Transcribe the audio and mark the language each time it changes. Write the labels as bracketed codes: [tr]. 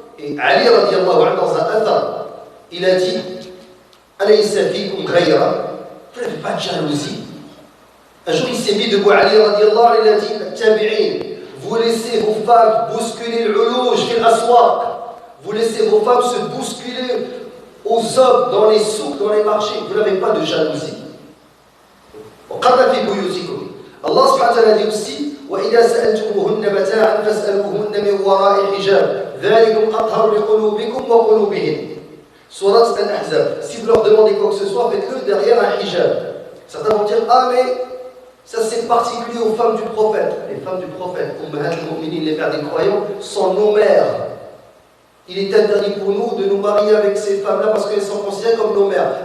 [fr] Et Ali radiallahu anhu dans un athar, il a dit [ar] Alaysa fikum ghayra, [fr] vous n'avez pas de jalousie. Un jour il s'est mis debout, Ali radiallahu anhu, il a dit Tabi'in, vous laissez vos femmes bousculer [ar] l'ulouj fil aswaq, [fr] vous laissez vos femmes se bousculer aux hommes dans les souks, dans les marchés, vous n'avez pas de jalousie. [ar] Allah subhanahu wa ta'ala [fr] dit aussi [ar] وإذا سألتموهن متاعا فاسألوهن من وراء حجاب ذلكم أطهر لقلوبكم وقلوبهن. [fr] Sourate Al-Ahzab. Si vous leur demandez quoi que ce soit, faites-le derrière un hijab. Certains vont dire ah mais ça c'est particulier aux femmes du prophète. Les femmes du prophète, Ummahat al-Mu'minin, les pères des croyants, sont nos mères. Il est interdit pour nous de nous marier avec ces femmes-là parce qu'elles sont considérées comme nos mères.